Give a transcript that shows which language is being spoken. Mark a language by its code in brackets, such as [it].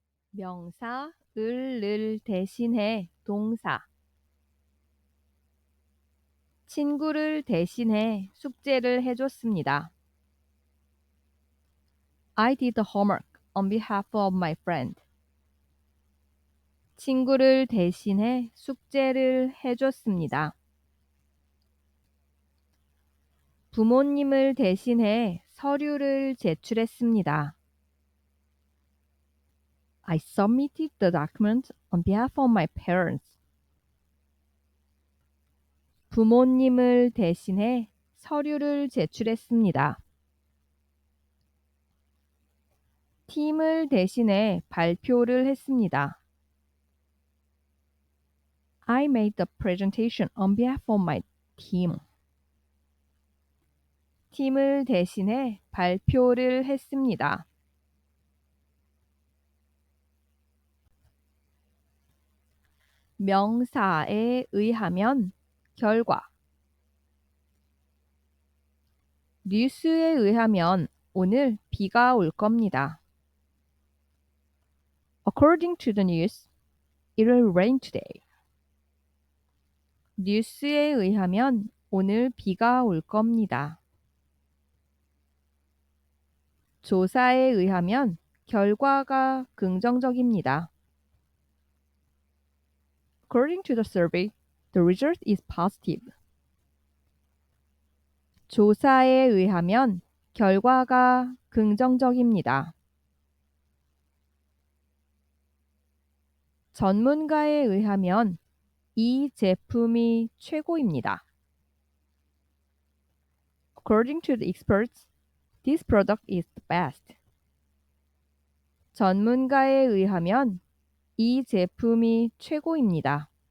[ko] 명사, 을 대신해 동사. 친구를 대신해 숙제를 해줬습니다. [en] I did the homework on behalf of my friend. [ko] 친구를 대신해 숙제를 해줬습니다. 부모님을 대신해 서류를 제출했습니다. [en] I submitted the document on behalf of my parents. [ko] 부모님을 대신해 서류를 제출했습니다. 팀을 대신해 발표를 했습니다. [en] I made the presentation on behalf of my team. [ko] 팀을 대신해 발표를 했습니다. 명사에 의하면 결과. 뉴스에 의하면 오늘 비가 올 겁니다. [en] According to the news, it will rain today. [ko] 뉴스에 의하면 오늘 비가 올 겁니다. 조사에 의하면 결과가 긍정적입니다. [en] According to the survey, the result is positive. [ko] 조사에 의하면 결과가 긍정적입니다. 전문가에 의하면 이 제품이 최고입니다. [en] According to the experts, this product is the best. [ko] 전문가에 의하면 이 제품이 최고입니다.